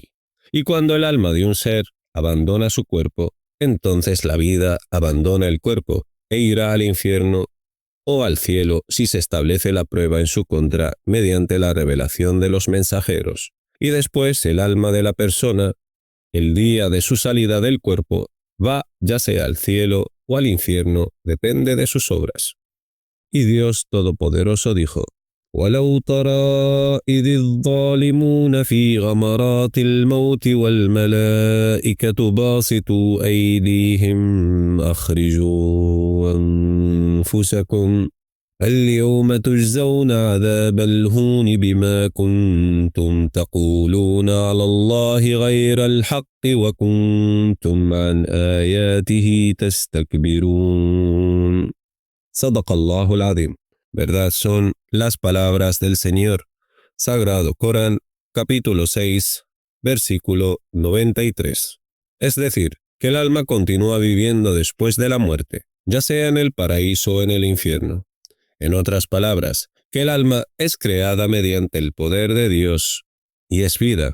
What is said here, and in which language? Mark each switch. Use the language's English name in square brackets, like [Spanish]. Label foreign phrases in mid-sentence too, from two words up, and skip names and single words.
[Spanish] Y cuando el alma de un ser abandona su cuerpo, entonces la vida abandona el cuerpo e irá al infierno o al cielo si se establece la prueba en su contra mediante la revelación de los mensajeros. Y después el alma de la persona, el día de su salida del cuerpo, va ya sea al cielo o al infierno, depende de sus obras. Y Dios Todopoderoso dijo: [Arabic] ولو ترى إذ الظالمون في غمرات الموت والملائكة باسطوا أيديهم أخرجوا أنفسكم اليوم تجزون عذاب الهون بما كنتم تقولون على الله غير الحق وكنتم عن آياته تستكبرون. صدق الله العظيم. [Spanish] Verdad son las palabras del Señor. Sagrado Corán, capítulo 6, versículo 93. Es decir, que el alma continúa viviendo después de la muerte, ya sea en el paraíso o en el infierno. En otras palabras, que el alma es creada mediante el poder de Dios y es vida.